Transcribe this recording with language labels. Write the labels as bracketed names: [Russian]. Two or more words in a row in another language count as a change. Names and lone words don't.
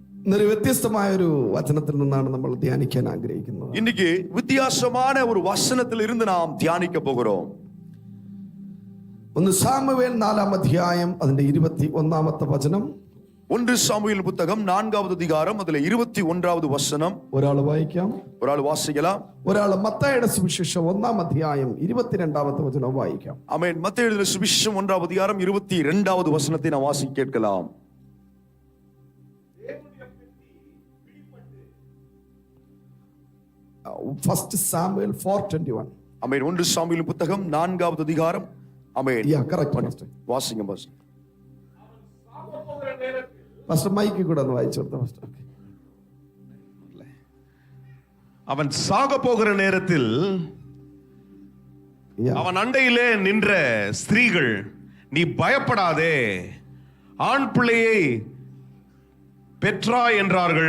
[Malayalam] ഇന്നൊരു വ്യത്യസ്തമായ ഒരു വചനത്തിൽ നിന്നാണ് നമ്മൾ ധ്യാനിക്കാൻ ആഗ്രഹിക്കുന്നത്. [Tamil] இன்னைக்கு வித்தியாசமான ஒரு வசனத்தில் இருந்து நாம் தியானிக்க போகிறோம். [Malayalam] 1 സാമുവേൽ 4-ാം അധ്യായം അതിന്റെ 21-ാമത്തെ വചനം. [Tamil] 1 சாமுவேல் புத்தகம் 4வது அதிகாரம் அதிலே 21வது வசனம். [Malayalam] ഒരാൾ വായിക്കാം, [Tamil] ഒരാൾ വാസിக்கலாம். [Malayalam] ഒരാൾ മത്തായിയുടെ സുവിശേഷം 1-ാം അധ്യായം 22ാമത്തെ വചനം വായിക്കാം. [Tamil] ஆமென். மத்தேயு எழுதின சுவிசேஷம் 1வது அதிகாரம் 22வது வசனத்தை நாம் வாசிக்க கேட்கலாம். [English] First Samuel 4:21. [Tamil] ஆமென். 1 சாமுவேல் புத்தகம் 4வது அதிகாரம். ஆமென். கரெக்ட். வாசிங்க பாஸ்டர். [English] first mike [Malayalam] കൂടെ ഒന്ന് വായിച്ചു കൊടുത്ത ഫസ്റ്റ്. [Tamil] அவன் சாக போகிற நேரத்தில் அவன் அண்டையிலே நின்ற ஸ்திரீகள், நீ பயப்படாதே, ஆண் பிள்ளையை பெற்றாய் என்றார்கள்.